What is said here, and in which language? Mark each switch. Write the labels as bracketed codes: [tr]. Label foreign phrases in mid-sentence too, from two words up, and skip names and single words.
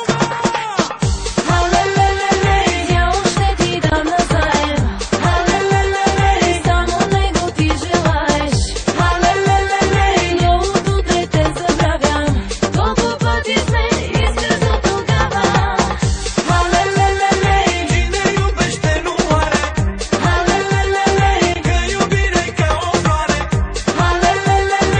[bg] Алелелеле, дявол ще ти дам назаем. Алелелеле, само него ти желаеш. Алелелеле, но от утре те забравям. Колко пъти сме изказал тогава. Алелелеле, [ro] Cine iubește nu moare, алелелеле, că iubirea-i ca o floare. алелелеле,